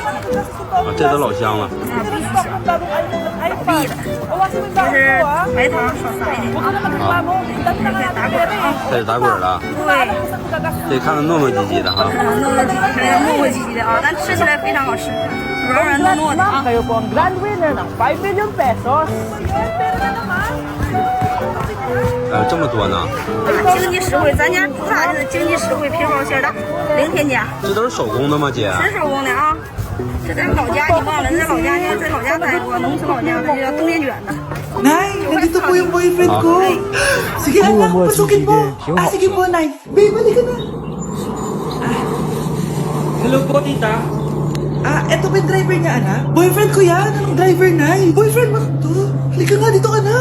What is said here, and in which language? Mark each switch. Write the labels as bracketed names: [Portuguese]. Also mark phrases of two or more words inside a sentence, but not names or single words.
[Chinese] 这都老香了。必的，这是白糖少撒一点，好，再打滚啊。开始打滚了，对，这看着糯糯唧唧的哈。糯糯唧唧，还有磨磨唧唧的啊，但吃起来非常好吃，软软糯糯的啊。 [Filipino] Kayo po ang [English] grand winner [Filipino] ng 5 million pesos. [Chinese] 这么多呢？经济实惠，咱家主打就是经济实惠，皮包馅的，零添加，这都是手工的吗，姐？纯手工的啊。这在老家你忘了，在老家在老家待过，农村老家那就叫冬天卷的。 [Filipino] Nay, nandito po yung boyfriend ko. Sige, anak, pasukin mo. Sige po, Nay. Babe, balik ka na. Hello po, tita. Eto ba yung driver niya, anak? Boyfriend ko yan. Anong driver, Nay? Boyfriend mo to? Halika nga dito, anak.